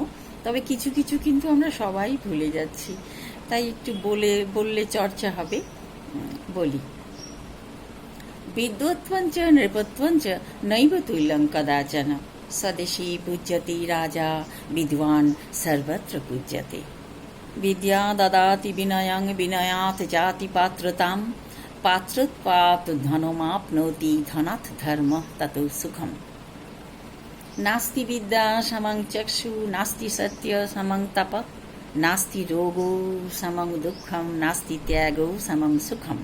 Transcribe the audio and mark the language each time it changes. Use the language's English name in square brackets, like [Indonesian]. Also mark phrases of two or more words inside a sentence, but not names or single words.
[Bangla] তবে কিছু কিছু কিন্তু আমরা সবাই ভুলে যাচ্ছি, তাই একটু বললে চর্চা হবে। [Sanskrit] বলি, বিদ্বত্বঞ্চ নৃপত্বঞ্চ নৈব তুল্যং কদাচন, স্বদেশী পূজ্যতে রাজা বিদ্বান সর্বত্র পূজ্যতে। विद्या ददाति विनयं विनयात् जाति पात्रतां, पात्रत्वात् धनमाप्नोति धनात् धर्मः ततो सुखम्। नास्ति विद्या समं चक्षु, नास्ति सत्य समं तप, नास्ति रोगो समं दुःखं, नास्ति त्यागो समं सुखम्।